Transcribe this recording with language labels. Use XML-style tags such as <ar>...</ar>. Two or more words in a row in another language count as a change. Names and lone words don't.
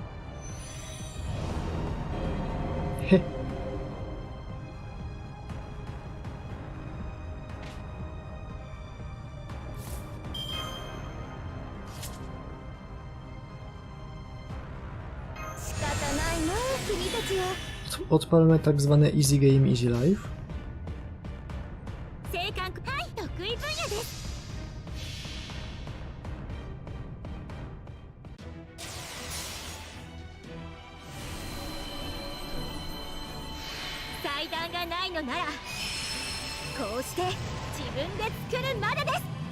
<ja>He. 仕方ないな、君たちは。</ja> <pl>Odpalmy tak zwane</pl> <en>easy game, easy life.</en> <ja>性感はい得意分野です。祭壇がないのならこうして自分で作るまでです。</ja>